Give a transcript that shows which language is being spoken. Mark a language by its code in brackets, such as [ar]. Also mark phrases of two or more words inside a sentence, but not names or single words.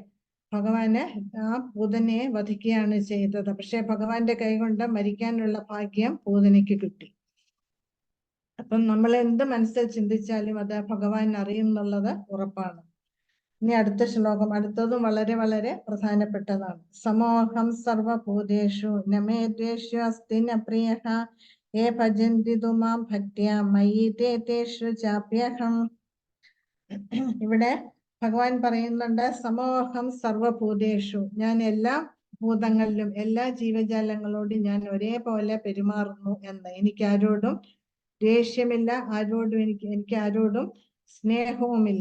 [ml] ഭഗവാന് ആ പൂതനയെ വധിക്കുകയാണ് ചെയ്തത്. പക്ഷെ ഭഗവാന്റെ കൈകൊണ്ട് മരിക്കാനുള്ള ഭാഗ്യം പൂതനയ്ക്ക് കിട്ടി. അപ്പം നമ്മൾ എന്ത് മനസ്സിൽ ചിന്തിച്ചാലും അത് ഭഗവാൻ അറിയും എന്നുള്ളത് ഉറപ്പാണ്. ഇനി അടുത്ത ശ്ലോകം, അടുത്തതും വളരെ വളരെ പ്രധാനപ്പെട്ടതാണ്. [sa] സമോഹം സർവഭൂതേഷു നമേ ദ്വേഷ്യോ അസ്തി ന പ്രിയഃ യേ ഭജന്തി തു മാം ഭക്ത്യാ മയി തേ തേഷു ചാപ്യഹം. [ml] ഇവിടെ ഭഗവാൻ പറയുന്നുണ്ട്, [sa] സമോഹം സർവഭൂതേഷു, [ml] ഞാൻ എല്ലാ ഭൂതങ്ങളിലും എല്ലാ ജീവജാലങ്ങളോടും ഞാൻ ഒരേപോലെ പെരുമാറുന്നു എന്ന്. എനിക്ക് ആരോടും ദേഷ്യമില്ല, എനിക്ക് ആരോടും സ്നേഹവുമില്ല.